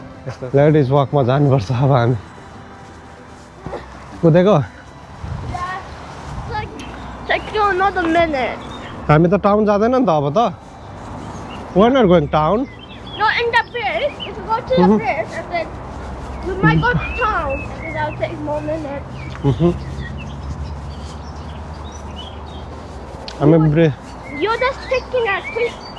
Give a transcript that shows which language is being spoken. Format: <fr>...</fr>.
<ne>यस्तो लेडिज वकमा जानुपर्छ अब हामी कुदेको</ne> <en>Yeah. It's like still another minute.</en> <ne>हामी त टाउन जाँदैन नि त अब त</ne> <en>we're not going town. Not in the bridge. If we go to the bridge, and then we might go to town, and then that'll take more minutes.</en> <ne>हामी</ne> <en>You're just taking a quick.</en>